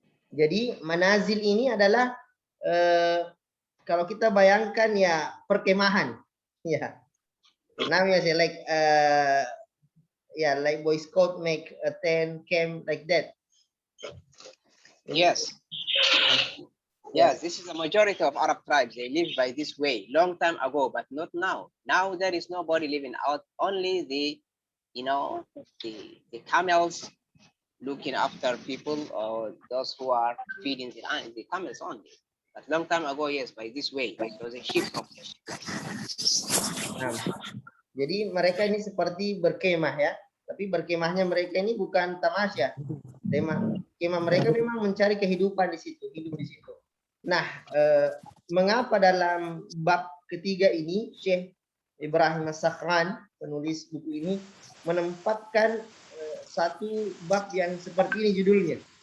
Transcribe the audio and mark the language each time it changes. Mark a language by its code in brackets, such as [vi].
[id] Jadi manazil ini adalah kalau kita bayangkan ya perkemahan, ya. [en] Namanya sih like like Boy Scout make a tent camp like that. Yes. Yes, this is the majority of Arab tribes. They live by this way long time ago, but not now. Now there is nobody living out. Only the camels looking after people, or those who are feeding the camels only. But long time ago, yes, by this way, it was a sheep company. [id] Jadi mereka ini seperti berkemah ya, tapi berkemahnya mereka ini bukan tamasya. Kemah mereka memang mencari kehidupan di situ, hidup di situ. Nah, mengapa dalam bab ketiga ini Syekh Ibrahim As-Sakhran, penulis buku ini, menempatkan satu bab yang seperti ini judulnya.